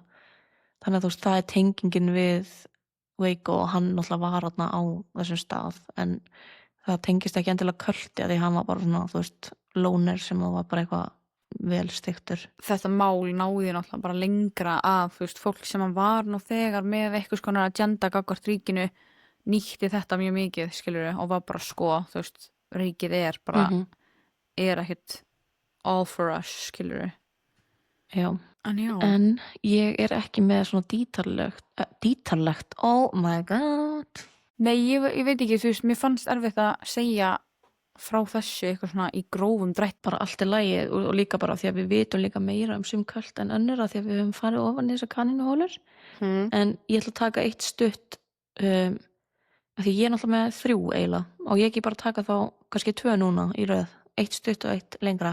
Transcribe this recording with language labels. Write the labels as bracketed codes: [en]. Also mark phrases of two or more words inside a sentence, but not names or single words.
[is] Þannig að þú veist, það er tengingin við Waco og hann náttúrulega var þarna á þessum stað, en það tengist ekki endilega költi að því hann var bara svona, þú veist, lóner sem var bara eitthvað vel stiktur. Þetta mál náði náttúrulega bara lengra að, þú veist, fólk sem var nú þegar með eitthvað konar agenda gagnvart ríkinu nýtti þetta mjög mikið, skilurðu, og var bara sko, þú veist, ríkið bara er ekkert [en] all for us, [is] skilurðu. Já. Já. En ég er ekki með svona dítarlegt, [en] oh my god. [is] Nei, ég veit ekki, þú veist, mér fannst erfitt að segja frá þessu eitthvað svona í grófum drætt. Bara allt er lagi og líka bara því að við vitum líka meira sum költ en önnur að því að við höfum farið ofan í þessar kanínuhólur. En ég ætla að taka eitt stutt af því ég er náttúrulega með 3 eiginlega og ég ekki bara taka þá kannski 2 núna í röð, 1 stutt og 1 lengra.